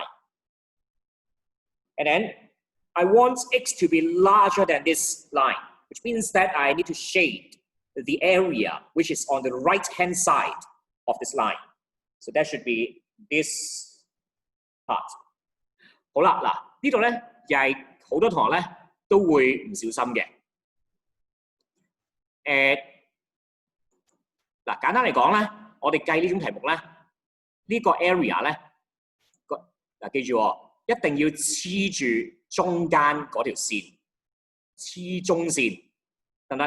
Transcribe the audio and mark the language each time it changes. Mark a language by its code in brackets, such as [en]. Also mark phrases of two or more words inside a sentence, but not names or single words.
[en] And then I want x to be larger than this line, which means that I need to shade the area which is on the right-hand side of this line. So that should be this part. [yue] 好啦，嗱呢度咧又係好多同學咧都會唔小心嘅。嗱簡單嚟講咧，我哋計呢種題目咧，呢個 area 咧，嗱記住喎，一定要黐住中間嗰條線，黐中線，得唔得？